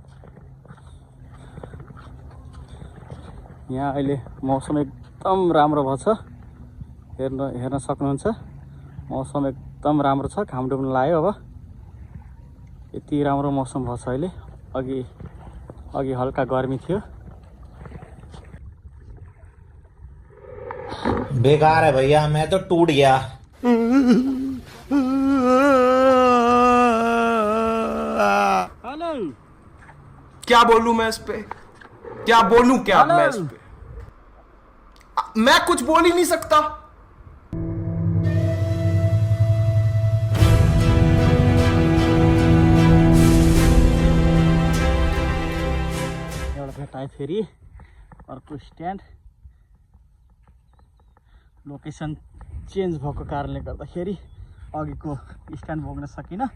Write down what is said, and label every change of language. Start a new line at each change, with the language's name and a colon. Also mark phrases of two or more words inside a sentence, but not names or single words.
Nepali: यहाँ अहिले मौसम एकदम राम्रो भएको छ, हेर्न सक्नुहुन्छ। मौसम एकदम राम्रो छ, घाम डुब्न लाग्यो। अब यति राम्रो मौसम भएको छ अहिले। अघि हल्का गर्मी थियो।
Hindi: बेकार है भैया, मैं तो टूट गया। हेलो, क्या बोलूं मैं इस पे, क्या बोलूं क्या मैं इस पे, मैं कुछ बोल ही नहीं सकता।
Nepali: एउटा भेटाएँ फेरि अर्को स्ट्यान्ड।
English: location change
Nepali: भएको कारणले गर्दाखेरि अघिको स्ट्यान्ड भोग्न सकिनँ।